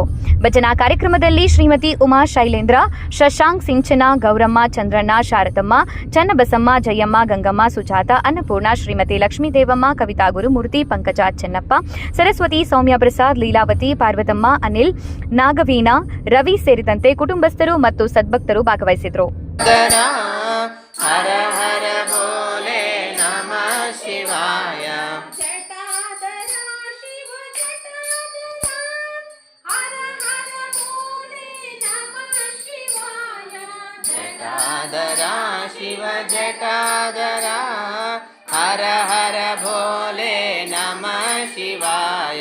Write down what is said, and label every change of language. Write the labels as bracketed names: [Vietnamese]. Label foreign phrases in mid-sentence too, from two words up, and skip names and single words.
[Kannada] ಭಜನಾ ಕಾರ್ಯಕ್ರಮದಲ್ಲಿ ಶ್ರೀಮತಿ ಉಮಾ ಶೈಲೇಂದ್ರ, ಶಶಾಂಕ್, ಸಿಂಚನ, ಗೌರಮ್ಮ, ಚಂದ್ರಣ್ಣ, ಶಾರದಮ್ಮ, ಚನ್ನಬಸಮ್ಮ, ಜಯಮ್ಮ, ಗಂಗಮ್ಮ, ಸುಜಾತ, ಅನ್ನಪೂರ್ಣ, ಶ್ರೀಮತಿ ಲಕ್ಷ್ಮೀ ದೇವಮ್ಮ, ಕವಿತಾ ಗುರುಮೂರ್ತಿ, ಪಂಕಜ, ಚೆನ್ನಪ್ಪ, ಸರಸ್ವತಿ, ಸೌಮ್ಯ ಪ್ರಸಾದ್, ಲೀಲಾವತಿ, ಪಾರ್ವತಮ್ಮ, ಅನಿಲ್, ನಾಗವೀಣಾ, ರವಿ ಸೇರಿದಂತೆ ಕುಟುಂಬಸ್ಥರು ಮತ್ತು ಸದ್ಭಕ್ತರು ಭಾಗವಹಿಸಿದರು. [Hindi] हर हर भोले नमः शिवाय. जटाधरा शिव जटाधरा हर हर भोले नमः शिवाय.